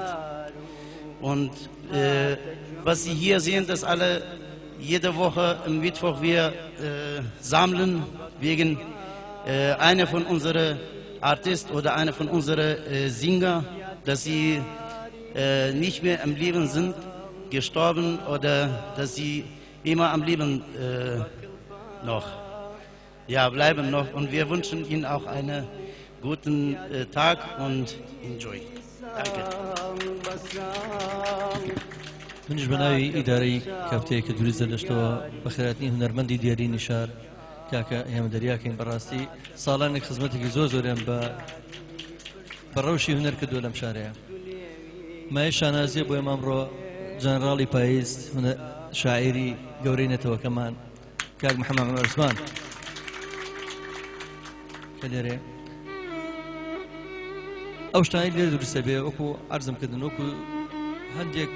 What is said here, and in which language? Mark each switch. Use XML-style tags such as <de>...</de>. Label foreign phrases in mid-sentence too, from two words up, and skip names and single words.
<de>Und was Sie hier sehen, dass alle jede Woche am Mittwoch wir sammeln wegen einer von unseren Artisten oder einer von unseren Sänger, dass sie nicht mehr am Leben sind, gestorben oder dass sie immer am Leben noch bleiben noch. Und wir wünschen Ihnen auch einen guten Tag und enjoy. Danke.</de> <ckb>منش بەناوی ئیدارەی کافتەیە کە دروست دەشتەوە بە خێراتنی هونەرمەندی دیاری نیشار کاکە ئێمە دەریاکەین بەڕاستی ساڵانێک خزمەتێکی زۆریان بە ڕەوشی هونەر کردووە لەم شارەیە. مای شانازیە بۆ ئێمە ئەمڕۆ جەنەڕاڵی پاییز شاعیری گەورەی نەتەوەکەمان کاک محەممەد عومەر عوسمان کە لێرێ ئەو شتانی لێ دروستە بێ وەکو عەرزم کردن وەکو هەندێک</ckb>